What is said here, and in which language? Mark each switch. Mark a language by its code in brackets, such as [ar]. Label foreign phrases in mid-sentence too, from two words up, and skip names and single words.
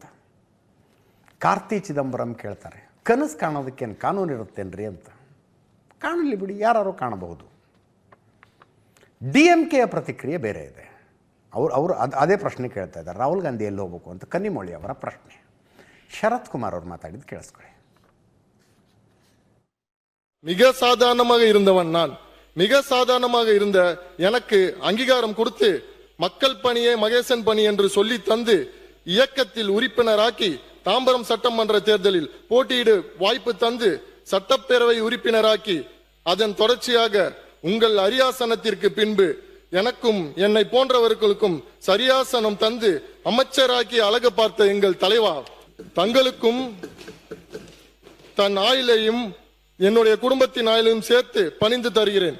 [kn] ಕಾರ್ತಿ ಚಿದಂಬರಂ ಕೇಳ್ತಾರೆ, ಕನಸು ಕಾಣೋದಕ್ಕೇನು ಕಾನೂನು ಇರುತ್ತೇನ್ರಿ ಅಂತ. ಕಾಣಲಿ ಬಿಡಿ, ಯಾರು ಕಾಣಬಹುದು. DMKಯ ಪ್ರತಿಕ್ರಿಯೆ ಬೇರೆ ಇದೆ. ಅವರು ಅದೇ ಪ್ರಶ್ನೆ ಕೇಳ್ತಾ ಇದ್ದಾರೆ, ರಾಹುಲ್ ಗಾಂಧಿ ಎಲ್ಲಿ ಹೋಗ್ಬೇಕು ಅಂತ. ಕನ್ನಿಮೊಳಿ ಅವರ ಪ್ರಶ್ನೆ. ಶರತ್ ಕುಮಾರ್ ಅವರು ಮಾತಾಡಿದ್ದು ಕೇಳಿಸ್ಕೊಳ್ಳಿ. [ta] மிக சாதாரணமாக இருந்தவன் நான். மிக சாதாரணமாக இருந்த எனக்கு அங்கீகாரம் கொடுத்து மக்கள் பணியே மகேசன் பணி என்று சொல்லி தந்து இயக்கத்தில் உறுப்பினராக்கி தாம்பரம் சட்டமன்ற தேர்தலில் போட்டியிட வாய்ப்பு தந்து சட்டப்பேரவை உறுப்பினராக்கி அதன் தொடர்ச்சியாக உங்கள் அரியாசனத்திற்கு பின்பு எனக்கும் என்னை போன்றவர்களுக்கும் சரியாசனம் தந்து அமைச்சராக்கி அழகு பார்த்த எங்கள் தலைவா, தங்களுக்கும் தன் ஆயுளையும் என்னுடைய குடும்பத்தின் ஆயுளையும் சேர்த்து பணிந்து தருகிறேன்.